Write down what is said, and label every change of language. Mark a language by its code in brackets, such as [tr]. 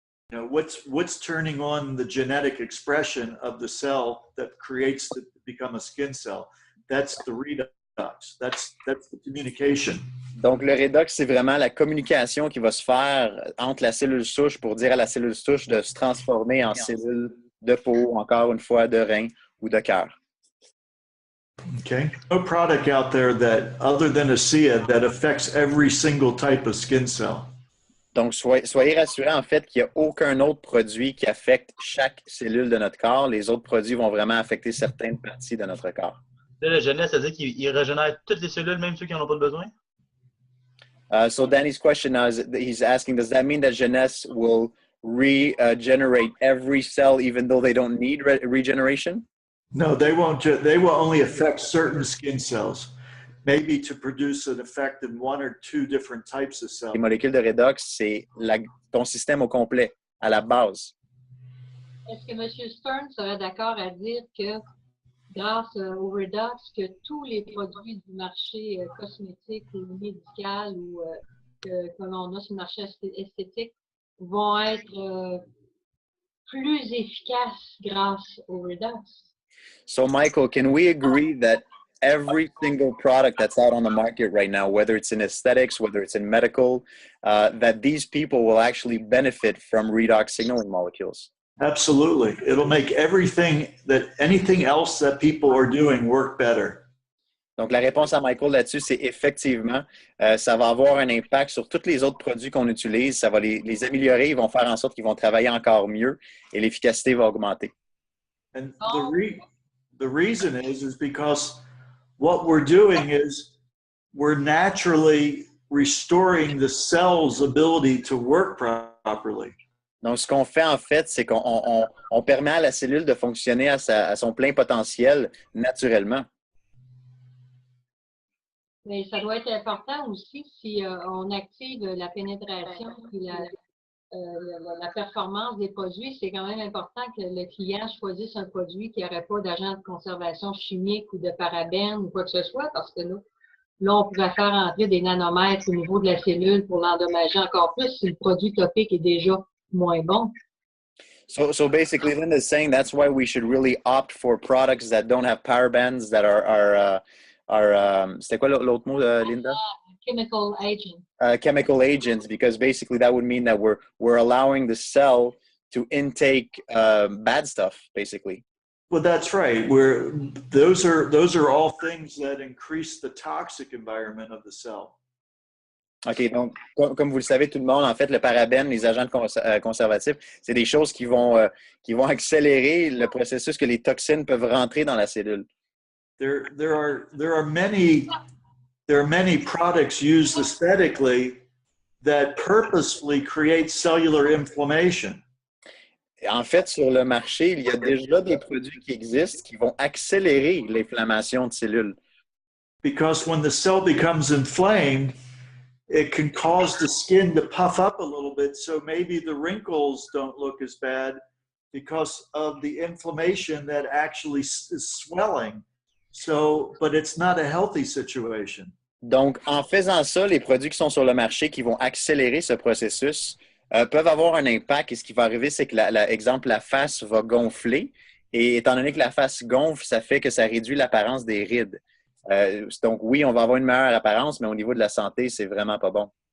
[en] You know, what's turning on the genetic expression of the cell that creates to become a skin cell? That's the redox. That's the communication. [fr] Donc, le redox, c'est vraiment la communication qui va se faire entre la cellule souche pour dire à la cellule souche de se transformer en cellule de peau, encore une fois, de rein ou de cœur. [en] Okay. No product out there that, other than ASEA, that affects every single type of skin cell. [fr] Donc, soyez rassurés en fait qu'il n'y a aucun autre produit qui affecte chaque cellule de notre corps. Les autres produits vont vraiment affecter certaines parties de notre corps. Là, la jeunesse, ça veut dire qu'il régénère toutes les cellules, même ceux qui n'en ont pas besoin? [en] So Danny's question now is he's asking, does that mean that jeunesse will regenerate every cell even though they don't need regeneration? No, they won't. They will only affect certain skin cells, maybe to produce an effect in one or two different types of cells. [fr] Les molécules de redox, c'est ton système au complet, à la base. Est-ce que M. Stern serait d'accord à dire que grâce au Redox, que tous les produits du marché cosmétique ou médical ou que l'on a sur le marché esthétique vont être plus efficaces grâce au Redox? [en] So Michael, can we agree that every single product that's out on the market right now, whether it's in aesthetics, whether it's in medical, that these people will actually benefit from redox signaling molecules? Absolutely. It'll make anything else that people are doing work better. [fr] Donc, la réponse à Michael là-dessus, c'est effectivement, ça va avoir un impact sur tous les autres produits qu'on utilise. Ça va les améliorer. Ils vont faire en sorte qu'ils vont travailler encore mieux et l'efficacité va augmenter. [en] And the reason is because what we're doing is we're naturally restoring the cell's ability to work properly. [fr] Donc, ce qu'on fait en fait, c'est qu'on permet à la cellule de fonctionner à son plein potentiel naturellement. Mais ça doit être important aussi si on active la pénétration et la performance des produits. C'est quand même important que le client choisisse un produit qui n'aurait pas d'agent de conservation chimique ou de parabènes ou quoi que ce soit, parce que là, on pourrait faire entrer des nanomètres au niveau de la cellule pour l'endommager encore plus si le produit topique est déjà moins bon. [en] So basically, Linda's saying that's why we should really opt for products that don't have parabens, that are [fr] c'était quoi l'autre mot, Linda? [en] Chemical agent. Chemical agents, because basically that would mean that we're allowing the cell to intake bad stuff, basically. Well, that's right. Those are all things that increase the toxic environment of the cell. [fr] OK, donc, comme vous le savez, tout le monde, en fait, le parabène, les agents conservatifs, c'est des choses qui vont accélérer le processus que les toxines peuvent rentrer dans la cellule. [en] There are many products used aesthetically that purposefully create cellular inflammation. [fr] En fait, sur le marché, il y a déjà des produits qui existent qui vont accélérer l'inflammation de cellules. [en] Because when the cell becomes inflamed, it can cause the skin to puff up a little bit, so maybe the wrinkles don't look as bad because of the inflammation that actually is swelling. So, but it's not a healthy situation. [fr] Donc, en faisant ça, les produits qui sont sur le marché qui vont accélérer ce processus peuvent avoir un impact. Et ce qui va arriver, c'est que, exemple, la face va gonfler. Et étant donné que la face gonfle, ça fait que ça réduit l'apparence des rides. Donc, oui, on va avoir une meilleure apparence, mais au niveau de la santé, c'est vraiment pas bon.